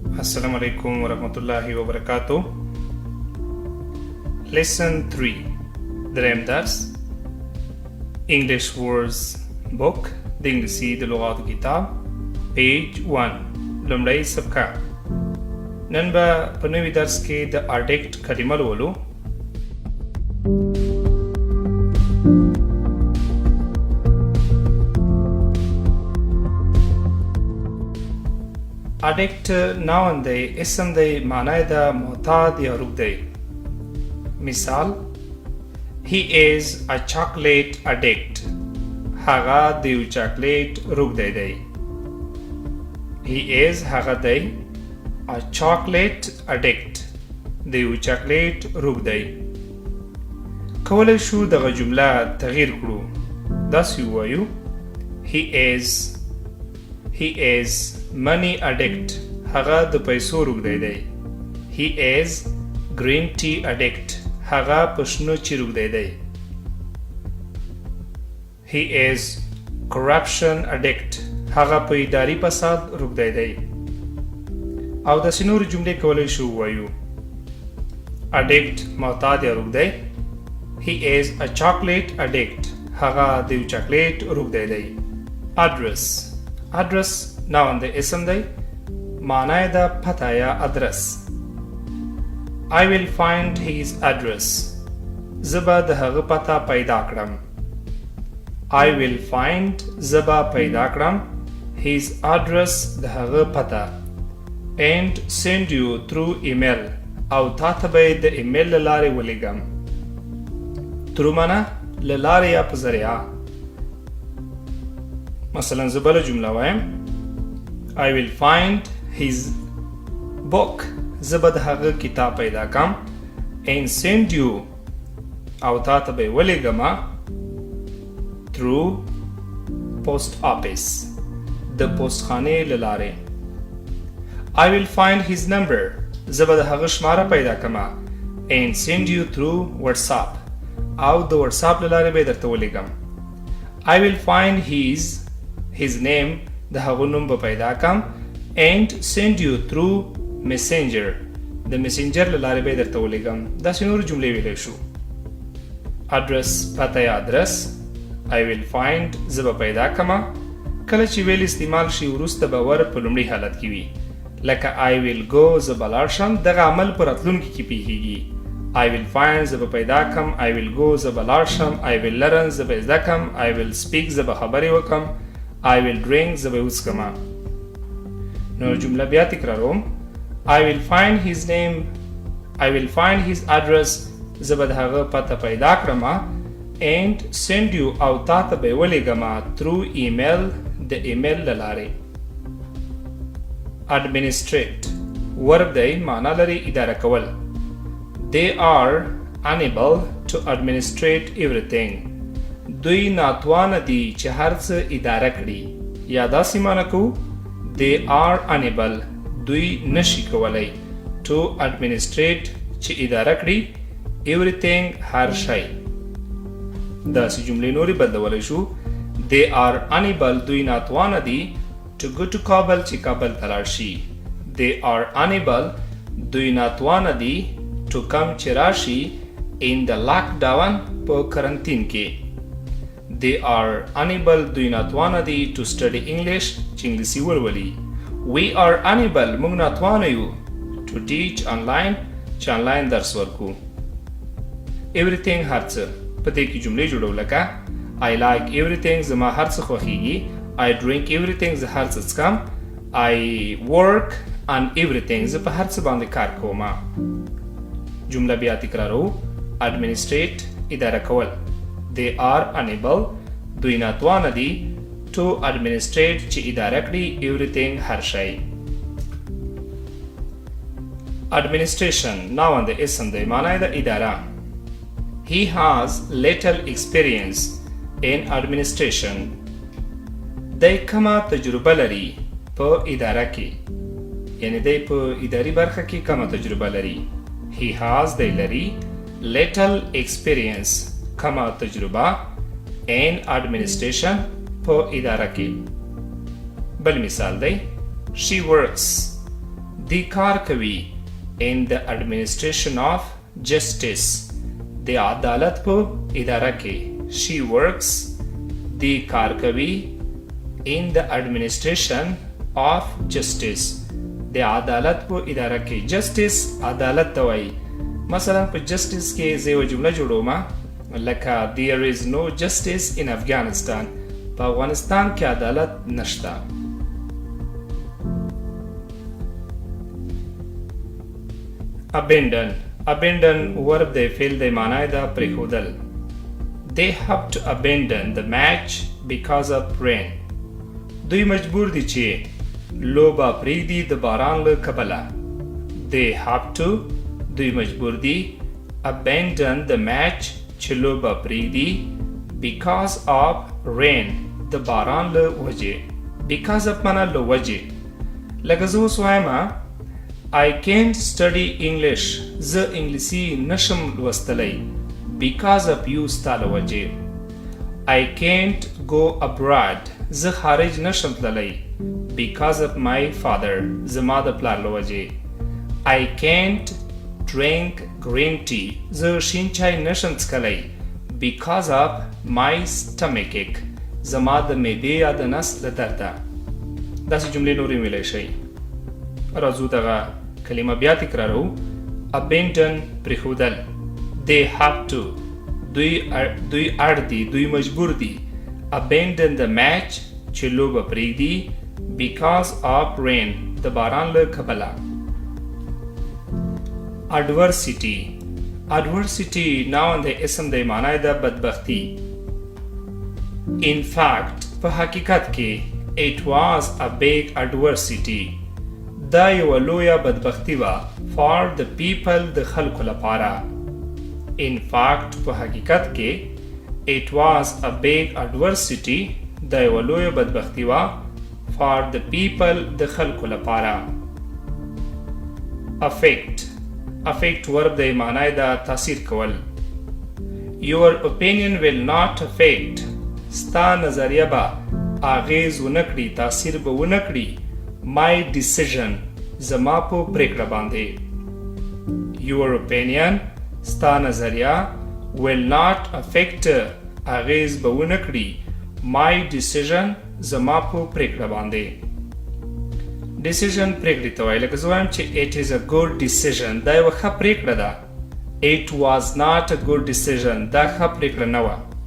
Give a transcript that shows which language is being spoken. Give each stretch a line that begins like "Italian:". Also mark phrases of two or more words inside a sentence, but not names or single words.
Arabic: السلام عليكم ورحمة الله وبركاته.
English: Lesson 3
Pashto: دریم درس
English: English words book
Pashto: د انګلیسي د لغاتو کتاب
English: page 1
Pashto: لومړی صفحه. نن به په نوي درس کې د addict کلمه لولو.
English: addict noun
Pashto: دی، اسم دی، معنی ده معتاد یا روږ دی.
English: مثال He is a chocolate addict.
Pashto: هغه د یو چاکلیټ روږ دی.
English: He is
Pashto: هغه دی
English: a chocolate addict.
Pashto: د یو چاکلیټ روږ دی. کولی شو دغه جمله تغییر کړو. داسې ووایو
English: He is money addict.
Pashto: هغه د پیسو روږ دی.
English: He is green tea addict.
Pashto: هغه په شنو چای روږ دی.
English: He is corruption addict.
Pashto: هغه په اداري فساد روږ دی. او داسې نورې جملې کولی شو ووایو. addict معتاد یا روږ دی.
English: He is a chocolate addict.
Pashto: هغه د یو چاکلیټ روږ دی.
English: address noun
Pashto: دی، اسم دی، معنی ده پته یا ادرس.
English: I will find his address.
Pashto: زه به د هغه پته پیدا کړم.
English: I will find
Pashto: زه به پیدا کړم
English: his address
Pashto: د هغه پته
English: and send you through email.
Pashto: او تا ته به د ایمیل له لارې ولیږم. through معنی له لارې یا په ذریعه. مثلا زه بله جمله وایم
English: I will find his book.
Pashto: زه به د هغه کتاب پیدا کم
English: and send you
Pashto: او تا ته به ولیږم
English: through post office
Pashto: د پوسټخانې له لارې.
English: I will find his number.
Pashto: زه به د هغه شماره پیدا کم
English: and send you through WhatsApp
Pashto: او د WhatsApp له لارې به درته ولیږم.
English: I will find his name.
Pashto: د هغه نوم به پیدا کم
English: and send you through messenger.
Pashto: د messenger له لارې به درته ولیږم. داسې نورې جملې ویلی شو. address پته یا ادرس.
English: I will find
Pashto: زه به پیدا کمه. کله چې ویل استعمال شي وروسته به ور په لومړي حالت کې وي. لکه
English: I will go
Pashto: زه به لاړ شم. دغه عمل په راتلونکي کې پیښیږي.
English: I will find
Pashto: زه به پیدا کم.
English: I will go
Pashto: زه به لاړ شم.
English: I will learn
Pashto: زه به زده کم.
English: I will speak
Pashto: زه به خبرې وکم.
English: I will drink
Pashto: زه به وڅښم. نو جمله بیا تکراروم.
English: I will find his name. I will find his address.
Pashto: زه به د هغه پته پیدا کړم
English: and send you
Pashto: او تا ته به ولیږم
English: through email
Pashto: د ایمیل له لارې. administrate ورب دی، معنا لري اداره کول.
English: They are unable to administrate everything.
Pashto: دوی ناتوانه دي چې هر څه اداره کړي. یا داسې معنا کوو
English: They are unable.
Pashto: دوی نشي کولی
English: to administrate
Pashto: چې اداره کړي everything هر شی. داسې جملې نورې بدلولی شو.
English: They are unable.
Pashto: دوی ناتوانه دي
English: to go to
Pashto: کابل چې کابل ته لاړ شي.
English: They are unable.
Pashto: دوی ناتوانه دي
English: to come
Pashto: چې راشي
English: in the lockdown
Pashto: په کرنتین کې.
English: They are unable.
Pashto: دوی ناتوانه دي
English: to study English
Pashto: چې انګلیسي ولولي.
English: We are unable.
Pashto: موږ ناتوانه یو
English: to teach online
Pashto: چې آنلاین درس ورکو. everything هر څه په دې کې جملې جوړو لکه
English: I like everything.
Pashto: زما هر څه خوښیږي.
English: I drink everything.
Pashto: زه هر څه څښم.
English: I work on everything.
Pashto: زه په هر څه باندې کار کوم. جمله بیا تکرارو. administrate اداره کول.
English: They are unable.
Pashto: دوی ناتوانه دي
English: to administrate
Pashto: چې اداره کړي everything هر شی.
English: administration noun
Pashto: دی، اسم دی، معنی ده اداره.
English: He has little experience in administration.
Pashto: دی کمه تجربه لري په اداره کې. یعنی دی په اداري برخه کې کمه تجربه لري.
English: He has
Pashto: دی لري
English: little experience
Pashto: کمه تجربه
English: in administration
Pashto: په اداره کې. بل مثال دی
English: She works
Pashto: دی کار کوي
English: in the administration of justice
Pashto: د عدالت په اداره کې
English: she works
Pashto: دی کار کوي
English: in the administration of justice
Pashto: د عدالت په اداره کې justice عدالت ته وایي مثلا په justice کې زه یو جمله جوړوم لکه
English: there is no justice in Afghanistan
Pashto: په افغانستان کې عدالت نشته
English: abandon verb
Pashto: دی فعل دی معنی دا پریښودل
English: they have to abandon the match because of rain
Pashto: دوی مجبور دي چې لوبه پرېږدي د باران له کبله
English: they have to
Pashto: دوی مجبور دي
English: abandon the
Pashto: match چې لوبه پرېږدي
English: because of rain
Pashto: د باران له وجې
English: because of
Pashto: معنا له وجې لکه زه اوس وایم
English: I can't study English
Pashto: زه انګلیسي نشم لوستلی
English: because of you
Pashto: ستا له وجې
English: I can't go abroad
Pashto: زه خارج نشم تللی
English: because of my father
Pashto: زما د پلار له وجې
English: I can't drink green tea
Pashto: زه شین چای نشم څکلی
English: because of my stomachache
Pashto: زما د معدې یا د نس له درده داسې جملې نورې ویلی شئ راځو دغه کلمه بیا تکرارو abandon پریښودل
English: they have to
Pashto: دوی اړ دي دوی مجبور دي
English: abandon the match
Pashto: چې لوبه پرېږدي
English: because of rain
Pashto: د باران له کبله adversity ناون د اسم د معنی د بدبختی
English: in fact
Pashto: په حقیقت کې
English: it was a big adversity
Pashto: دا یو لویه بدبختی وه
English: for the people
Pashto: د خلکو لپاره
English: in fact
Pashto: په حقیقت کې
English: it was a big adversity
Pashto: دا یو لویه بدبختی وه
English: for the people
Pashto: د خلکو لپاره
English: affect verb
Pashto: د معنی د تاثیر کول
English: your opinion will not affect
Pashto: ستا نظریه به اغیز ونه کړي تاثیر به ونه کړي
English: my decision
Pashto: زما په پریکړه باندې
English: your opinion
Pashto: ستا نظریه
English: will not affect
Pashto: اغیز به ونه کړي
English: my decision
Pashto: زما په پریکړه باندې decision پریکړې ته وایي لکه زه وایم چې
English: it is a good decision
Pashto: دا یوه ښه پریکړه ده
English: it was not a good decision
Pashto: دا ښه پریکړه نه وه